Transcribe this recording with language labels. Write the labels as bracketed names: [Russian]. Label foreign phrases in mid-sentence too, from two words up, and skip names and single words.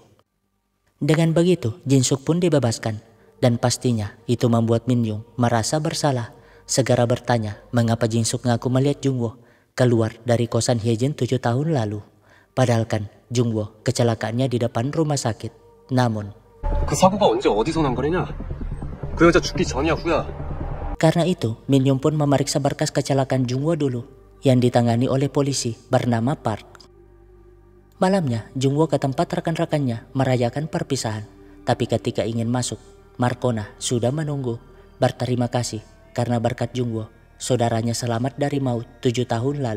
[Indonesian] Dengan begitu, Jin Suk pun dibebaskan dan pastinya itu membuat Min Young merasa bersalah. Segera bertanya mengapa Jin Suk ngaku melihat Jungwoo keluar dari kosan Hyejin 7 tahun lalu. Padahal kan Jungwoo kecelakaannya di depan rumah sakit. Namun [Korean] 그 사고가 언제 어디서 난 거냐? 그 여자 죽기 전이야 후야? [Indonesian] karena itu, Min Young pun memeriksa berkas kecelakaan Jungwoo dulu yang ditangani oleh polisi bernama Park. Malamnya, Jungwoo ke tempat rekan-rekannya merayakan perpisahan. Tapi ketika ingin masuk, Markona sudah menunggu. Berterima kasih karena berkat Jungwoo, saudaranya selamat dari maut 7 tahun lalu.